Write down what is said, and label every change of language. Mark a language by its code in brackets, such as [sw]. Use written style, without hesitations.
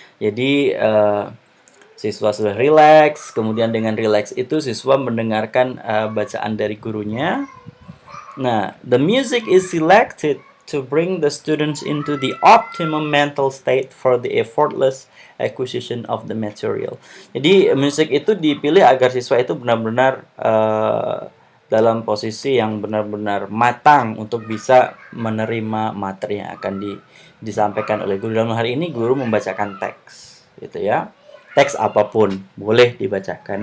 [id] Jadi siswa sudah relax, kemudian dengan relax itu siswa mendengarkan bacaan dari gurunya. Nah, [en] the music is selected to bring the students into the optimum mental state for the effortless acquisition of the material. [id] Jadi musik itu dipilih agar siswa itu benar-benar dalam posisi yang benar-benar matang untuk bisa menerima materi yang akan disampaikan oleh guru. Dalam hari ini guru membacakan teks, gitu ya. Teks apapun boleh dibacakan.